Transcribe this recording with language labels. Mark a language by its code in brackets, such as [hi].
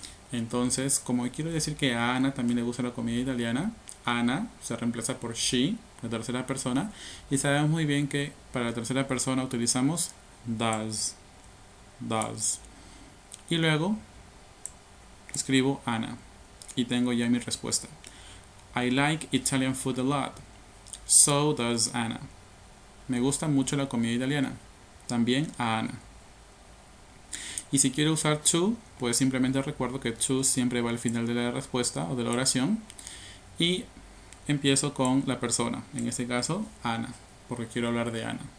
[es] Entonces, como quiero decir que a Ana también le gusta la comida italiana, Ana se reemplaza por she, la tercera persona, y sabemos muy bien que para la tercera persona utilizamos does. Y luego escribo Ana y tengo ya mi respuesta. [en] I like Italian food a lot. So does Anna. [es] Me gusta mucho la comida italiana. También a Ana. Y si quiero usar to, pues simplemente recuerdo que to siempre va al final de la respuesta o de la oración. Y empiezo con la persona. En este caso, Ana. Porque quiero hablar de Ana.